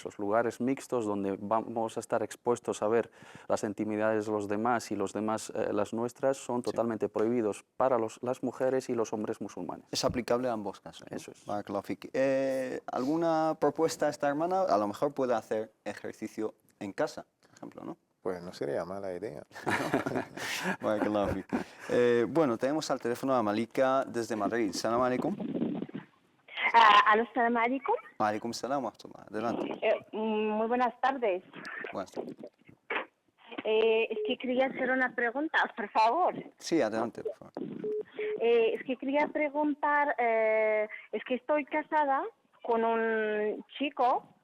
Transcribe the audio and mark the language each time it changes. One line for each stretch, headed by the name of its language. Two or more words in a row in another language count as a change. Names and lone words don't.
Spanish: Los lugares mixtos donde vamos a estar expuestos a ver las intimidades de los demás y los demás las nuestras son totalmente prohibidos para las mujeres y los hombres musulmanes. Es aplicable a ambos casos, ¿no? Eso es. ¿Alguna propuesta a esta hermana? A lo mejor puede hacer ejercicio en casa, por ejemplo, ¿no? Pues no sería mala idea. Bueno, tenemos al teléfono a Malika desde Madrid.
Arabic: سلام عليكم. سلام عليكم. عليكم السلام ورحمة الله.
Spanish: Adelante. Muy buenas tardes. Buenas tardes. Es que quería hacer una pregunta, por favor. Sí, adelante, por favor. Es que quería preguntar, es que estoy casada con un chico.